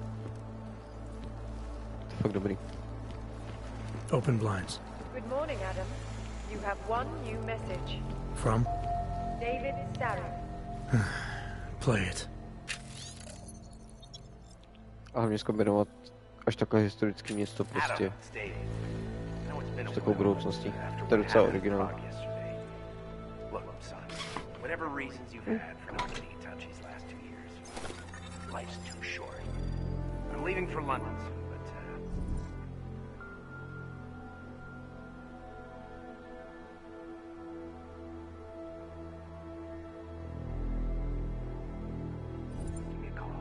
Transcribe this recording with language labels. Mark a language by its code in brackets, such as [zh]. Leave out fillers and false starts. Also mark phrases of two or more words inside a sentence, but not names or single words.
[cs] To je fakt dobrý. [en] Open blinds. Good morning, Adam. You have one new message. From? David Sarah. Play it. [cs] A hlavně zkombinovat až takové historické město prostě. S takovou budoucností. To je docela originální. [en] Whatever reasons you've had for not getting in touch these last 2 years, life's too short. I'm leaving for London soon, but give me a call.